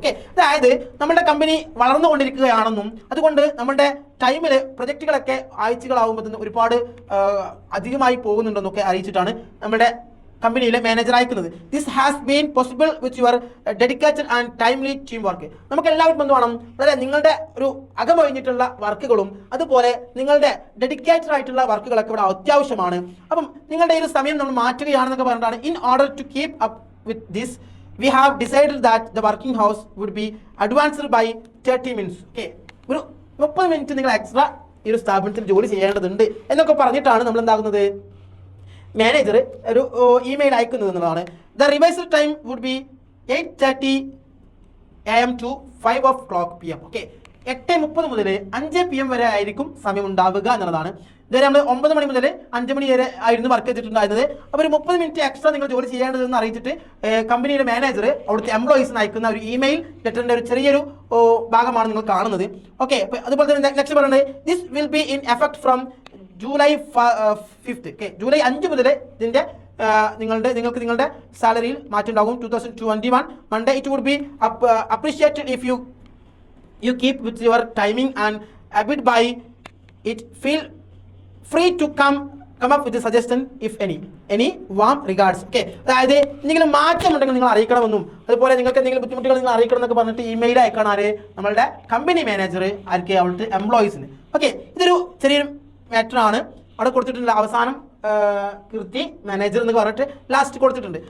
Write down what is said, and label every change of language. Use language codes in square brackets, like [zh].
[ml] Okay, അതായത് നമ്മുടെ company വളർന്നുകൊണ്ടിരിക്കുകയാണെന്നും അതുകൊണ്ട് നമ്മുടെ ടൈമിൽ പ്രൊജക്റ്റുകളൊക്കെ ആഴ്ചകളാകുമ്പോൾ തന്നെ ഒരുപാട് അധികമായി പോകുന്നുണ്ടെന്നൊക്കെ അറിയിച്ചിട്ടാണ് നമ്മുടെ കമ്പനിയിലെ മാനേജർ അയക്കുന്നത്. [en] This has been possible with your dedicated and timely team work. [ml] നമുക്ക് എല്ലാവർക്കും എന്ത് വേണം, അതായത് നിങ്ങളുടെ ഒരു അകമൊഴിഞ്ഞിട്ടുള്ള വർക്കുകളും അതുപോലെ നിങ്ങളുടെ ഡെഡിക്കേറ്റഡ് ആയിട്ടുള്ള വർക്കുകളൊക്കെ ഇവിടെ അത്യാവശ്യമാണ്. അപ്പം നിങ്ങളുടെ ഈ ഒരു സമയം നമ്മൾ മാറ്റുകയാണെന്നൊക്കെ പറഞ്ഞിട്ടാണ്. [en] In order to keep up with this we have decided that the working hours would be advanced by 30 minutes. [ml] Okay, ഒരു 30 മിനിറ്റ് നിങ്ങൾ എക്സ്ട്രാ ഈ ഒരു സ്ഥാപനത്തിൽ ജോലി ചെയ്യേണ്ടതുണ്ട് എന്നൊക്കെ പറഞ്ഞിട്ടാണ് നമ്മൾ എന്താകുന്നത്, മാനേജർ ഒരു ഇമെയിൽ അയക്കുന്നത് എന്നുള്ളതാണ്. [en] The revised time would be 8:30 AM to 5 PM. [ml] Okay, 8:30 മുതൽ 5 PM വരെ ആയിരിക്കും സമയം ഉണ്ടാവുക എന്നുള്ളതാണ്. ഇതുവരെ നമ്മൾ 9 മണി മുതൽ 5 മണി വരെ ആയിരുന്നു വർക്ക് ചെയ്തിട്ടുണ്ടായിരുന്നത്. അപ്പോൾ ഒരു 30 മിനിറ്റ് എക്സ്ട്രാ നിങ്ങൾ ജോലി ചെയ്യേണ്ടതെന്ന് അറിയിച്ചിട്ട് കമ്പനിയുടെ മാനേജർ അവിടുത്തെ എംപ്ലോയീസിന് അയക്കുന്ന ഒരു ഇമെയിൽ ലെറ്ററിൻ്റെ ഒരു ചെറിയൊരു ഭാഗമാണ് നിങ്ങൾ കാണുന്നത്. [en] okay, [ml] അതുപോലെ തന്നെ നെക്സ്റ്റ് പറയുന്നത് [en] This will be in effect from July 5th. [ml] Okay, July 5 മുതൽ ഇതിൻ്റെ നിങ്ങൾക്ക് നിങ്ങളുടെ സാലറിയിൽ മാറ്റം ഉണ്ടാകും. [en] 2021 Monday. It would be appreciated if you keep with your timing and abide by it. Feel free to come up with a suggestion if any warm regards. [ml] Okay, അതായത് എന്തെങ്കിലും മാറ്റം ഉണ്ടെങ്കിൽ നിങ്ങൾ അറിയിക്കണമെന്നും അതുപോലെ നിങ്ങൾക്ക് എന്തെങ്കിലും ബുദ്ധിമുട്ടുകൾ നിങ്ങൾ അറിയിക്കണം എന്നൊക്കെ പറഞ്ഞിട്ട് ഇമെയിൽ അയക്കണം ആര്, നമ്മളുടെ കമ്പനി മാനേജർ ആർക്ക്, അവിടുത്തെ എംപ്ലോയീസിന്. ഓക്കെ, ഇതൊരു ചെറിയൊരു മാറ്റർ ആണ്. അവിടെ കൊടുത്തിട്ടുണ്ട് അവസാനം കീർത്തി മാനേജർ എന്ന് പറഞ്ഞിട്ട് ലാസ്റ്റ് കൊടുത്തിട്ടുണ്ട്.